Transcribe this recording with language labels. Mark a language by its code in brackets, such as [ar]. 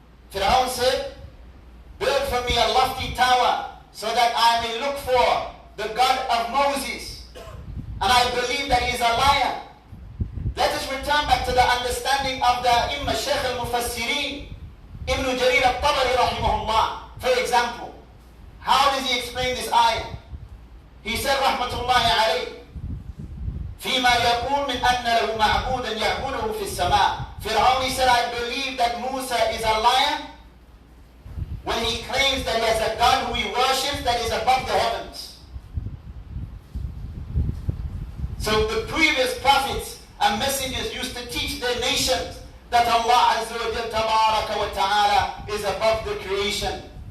[en] Fir'aun said, build for me a lofty tower so that I may look for the God of Moses, and I believe that he is a liar. Let us return back to the understanding of the Imam Shaykh al-Mufassirin, Ibn Jarir al-Tabari rahimahullah. For example, how does he explain this ayah? He said, [ar] rahmatullahi alayh, فيما يقول من أن له معبودا يعبده في السماء. [en] Fir'aun, he said, I believe that Musa is a liar when he claims that he has a God who he worships that is above the heavens. So the previous prophets and messengers used to teach their nations that Allah Azza wa Jal Tabaraka wa Ta'ala is above the creation.